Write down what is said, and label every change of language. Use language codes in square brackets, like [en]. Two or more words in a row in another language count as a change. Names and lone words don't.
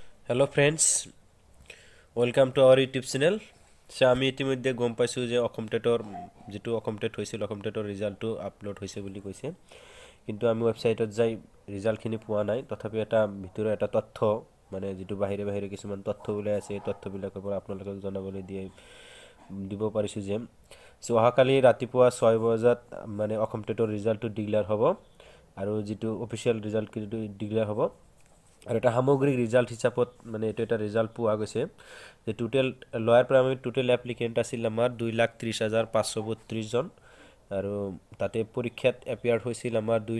[en] Hello friends welcome to our YouTube channel so [as] আমি ইতিমধ্যে গম পাইছোঁ যে অসম টেটৰ যেটো অসম টেট হৈছিল অসম টেটৰ ৰিজাল্টটো আপলোড হৈছে বুলি কৈছে কিন্তু আমি ৱেবছাইটত যাই ৰিজাল্টখিনি পোৱা নাই তথাপি এটা ভিতৰৰ এটা তথ্য মানে যেটো বাহিৰে বাহিৰে কিছুমান তথ্য ওলাই আছে এই তথ্যবিলাকৰ পৰা আপোনালোকক জনাবলৈ দিব পাৰিছোঁ যে সো অহাকালি ৰাতিপুৱা 6 বজাত মানে অসম টেটৰ ৰিজাল্টটো ডিক্লেয়াৰ হ'ব আৰু যেটো [en] official result [as] কিন্তু ডিক্লেয়াৰ হ'ব আৰু এটা সামগ্ৰিক ৰিজাল্ট হিচাপত মানে এটা এটা ৰিজাল্ট পোৱা গৈছে যে [en] total lower primary total applicant [as] আছিল আমাৰ 2,30,532 জন আৰু তাতে পৰীক্ষাত এপিয়াৰ হৈছিল আমাৰ